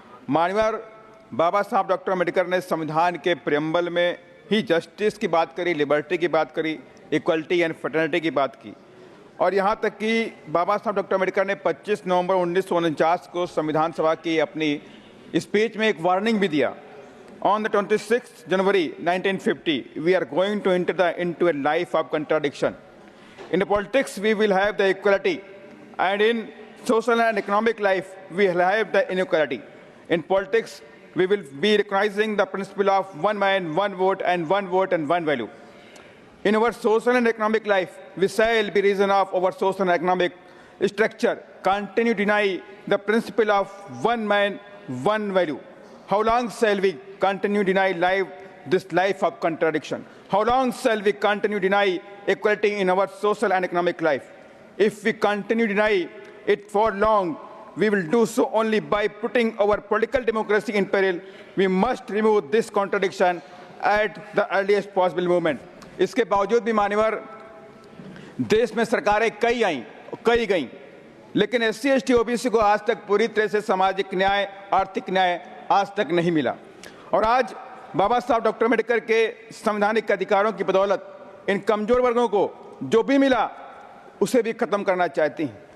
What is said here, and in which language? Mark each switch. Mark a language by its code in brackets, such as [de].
[hi] मान्यवर, बाबा साहब डॉक्टर अम्बेडकर ने संविधान के प्रियम्बल में ही जस्टिस की बात करी, लिबर्टी की बात करी, इक्वलिटी एंड फ्रेटर्निटी की बात की और यहाँ तक कि बाबा साहब डॉक्टर अम्बेडकर ने 25 नवंबर 1949 को संविधान सभा की अपनी स्पीच में एक वार्निंग भी दिया। [en] On the 26th January 1950, we are going to enter into a life of contradiction. In the politics, we will have the equality, and in social and economic life, we will have the inequality. In politics, we will be recognizing the principle of one man, one vote, and one value. In our social and economic life, we shall be reason of our social and economic structure continue to deny the principle of one man, one value. How long shall we continue to deny this life of contradiction? How long shall we continue to deny equality in our social and economic life? If we continue to deny it for long, we will do so only by putting our political democracy in peril. We must remove this contradiction at the earliest possible moment. [hi] इसके बावजूद भी मान्यवर, देश में सरकारें कई आईं, कई गईं, लेकिन SC ST OBC को आज तक पूरी तरह से सामाजिक न्याय, आर्थिक न्याय आज तक नहीं मिला। और आज बाबा साहब डॉक्टर अम्बेडकर के संवैधानिक अधिकारों की बदौलत इन कमजोर वर्गों को जो भी मिला उसे भी खत्म करना चाहती हैं।